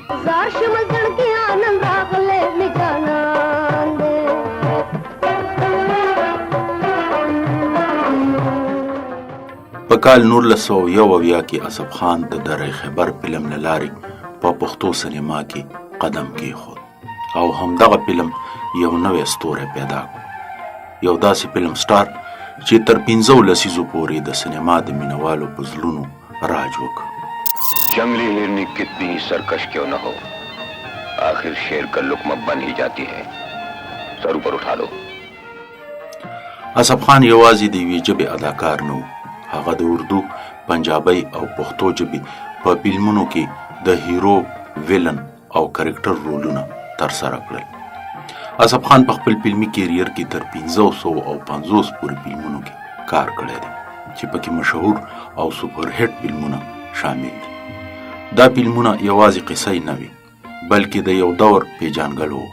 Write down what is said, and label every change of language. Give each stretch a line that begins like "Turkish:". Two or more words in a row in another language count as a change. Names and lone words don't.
Pashto: په کال 1901 کې اصف خان د دره خبر فلم له لارې په پښتو سینما کې قدم کېښود او همدغه فلم یو نوی ستوری پیدا کړ یو داسې فلم سټار چې تر 15 لسیزو پورې د سینما د مینوالو په زړونو راج وکړ
Urdu: جنگلی ہرنی کتنی ہی سرکش کیوں نہ ہو آخر شیر کا لقمہ بن ہی جاتی ہے سر اوپر اٹھا لو
Pashto: اصف خان یوازې د یوې ژبې اداکار نه و هغه د اردو پنجابۍ او پښتو ژبې په فلمونو کې د هیرو ویلن او کرکټر رولونه ترسره کړل اصف خان په خپل فلمي کیریر کې تر 550 پورې فلمونو کې کار کړی دی چې پکې مشهور او
English: سپر هټ
Pashto: فلمونه شامل دي دا فلمونه یوازې قصه نه وي بلکې د یو دور پیژانګلو وه